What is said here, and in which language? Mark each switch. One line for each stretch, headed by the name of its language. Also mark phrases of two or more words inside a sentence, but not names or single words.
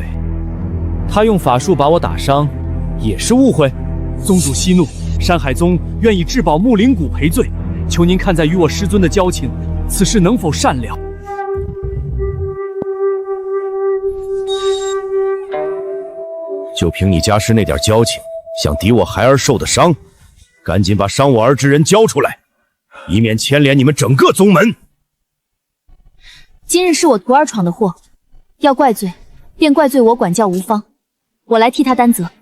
Chinese: 他用法術把我打傷，也是誤會。宗主息怒，山海宗願以至寶木靈骨賠罪，求您看在與我師尊的交情，此事能否善了？就憑你家師那點交情，想抵我孩兒受的傷，趕緊把傷我兒之人交出來，以免牽連你們整個宗門。今日是我徒兒闖的禍，要怪罪，便怪罪我管教無方，我來替他擔責。